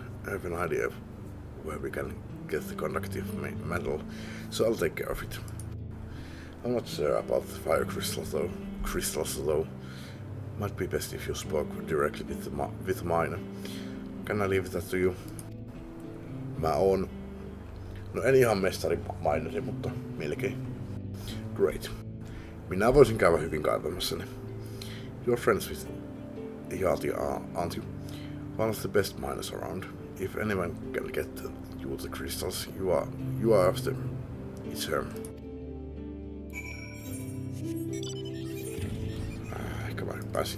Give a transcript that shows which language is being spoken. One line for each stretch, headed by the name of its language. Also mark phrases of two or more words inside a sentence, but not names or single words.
English: I have an idea of where we can get the conductive metal, so I'll take care of it. I'm not sure about the fire crystals though. Might be best if you spoke directly with the miner. Can I leave that to you?
Finnish: Mä oon... No en ihan mestari mineri, mutta melkein.
English: Great.
Finnish: Minä voisin käydä hyvin kaivamassani.
English: You're friends with Yati, aren't you? One of the best miners around. If anyone can get you the crystals, you are after. It's her.
Finnish: Ehkä mä pääsin.